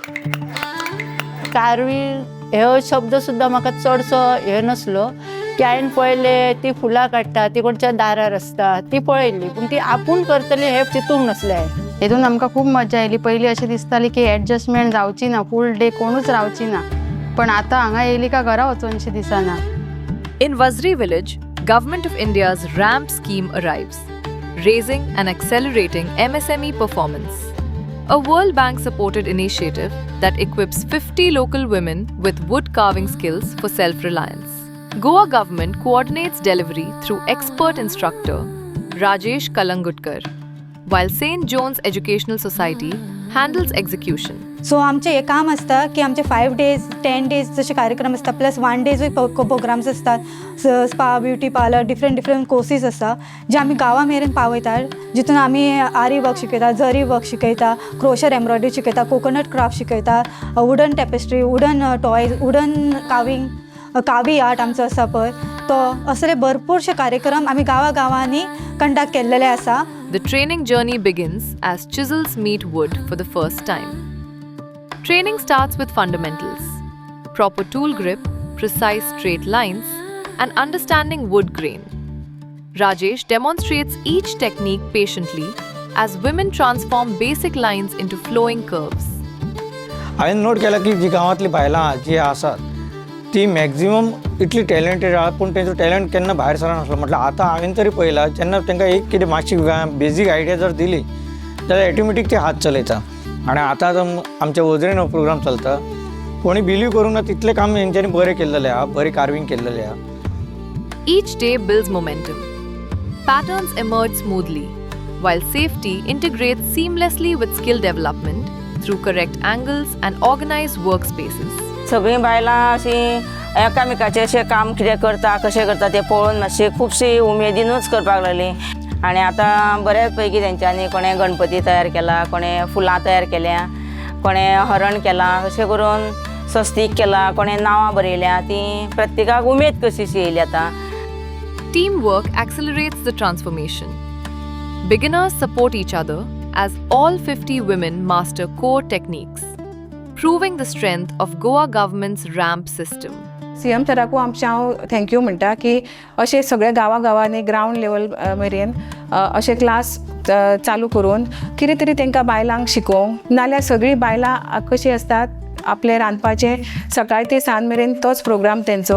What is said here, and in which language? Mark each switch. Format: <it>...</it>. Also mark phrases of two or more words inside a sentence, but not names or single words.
<kok>कारवील हो शब्द सुद्धा म्हाका चडसो हे नसलो की हांवें पळयले ती फुलां काडटा ती कोणच्या दारार आसता ती पळयल्ली पूण ती आपूण करतली हे चिंतूंक नसलें हांवें. हेतून आमकां खूब मजा येयली. पयलीं अशें दिसताली की एडजस्टमेंट जावची ना, फूल डे कोणूच रावची ना, पण आतां हांगा येयली काय घरा वचोनशी दिसना.</kok> <en>In Vazri village, Government of India's RAMP scheme arrives, raising and accelerating MSME performance. A World Bank supported initiative that equips 50 local women with wood carving skills for self-reliance. Goa government coordinates delivery through expert instructor Rajesh Kalangutkar, while St. John's Educational Society handles execution.</en> <kok>सो आमचे हे काम आसता की आमचे 5 days 10 days जसे कार्यक्रम असतात प्लस 1 डेजूय प्रोग्राम्स असतात.</kok> <en>spa beauty parlour different courses</en> <kok>आसता जे आमी गांवा मेरेन पावयतात, जितून आमी आरी वर्क शिकयता, जरी वर्क शिकयता,</kok> <en>crochet embroidery</en> <kok>शिकयता,</kok> <en>coconut craft</en> <kok>शिकयता,</kok> <en>wooden tapestry, wooden toys, wooden</en> <kok>कावी आर्ट आमचो आसा पळय तो. असले भरपूरशे कार्यक्रम आमी गांवांनी कंडक्ट केल्लेले आसा.</kok> <en>The training journey begins as chisels meet wood for the first time. Training starts with fundamentals, proper tool grip, precise straight lines, and understanding wood grain. Rajesh demonstrates each technique patiently as women transform basic lines into flowing curves.</en> <kok>हांवें नोट केला की जी गांवांतली बायलां जी आसात ती मॅक्झिमम इतली टॅलंटेड आहा, पूण तेंचो टॅलंट केन्ना भायर सरनासलो. म्हटल्यार आतां हांवें तरी पळयलां जेन्ना तांकां एक कितें मातशी</kok> <en>basic idea</en> <kok>जर दिली जाल्यार ऑटोमॅटीक ते हात चलयता. आणि आतां आमच्या वजरेन हो प्रोग्राम चलता. कोणी बिलीव करूंक ना तितलें काम हेंच्यांनी बरें केल्लेलें आहा, बरें कार्विंग केल्लेलें आहा.</kok> <en>Each day builds momentum. Patterns emerge smoothly, while safety integrates seamlessly with skill development through correct angles and organized workspaces.</en> <kok>सगळीं बायलां अशीं एकामेकाचें अशें काम कितें करता कशें करता तें पळोवन मातशी खुबशी उमेदीनूच करपाक लागलीं. आनी आतां बऱ्याच पैकी तेंच्यांनी कोणें गणपती तयार केला, कोणें फुलां तयार केल्या, कोणें हरण केलां, अशें करून स्वस्तीक केलां, कोणें नांवां बरयल्यां. तीं प्रत्येकाक उमेद कशीशी येयली आतां.</kok> <en>Teamwork accelerates the transformation. Beginners support each other as all 50 women master core techniques, proving the strength of Goa government's RAMP system.</en> <kok>CM सराकू आमचे हांव थँक्यू म्हणटा की अशे सगळे गांवांनी</kok> <en>ground level</en> <kok>मेरेन अशे क्लास चालू करून कितें तरी तांकां बायलांक शिकोवंक. नाल्यार सगळीं बायलां कशीं आसतात आपले रांदपाचें सकाळी ते सांज मेरेन तोच प्रोग्राम तेंचो.</kok>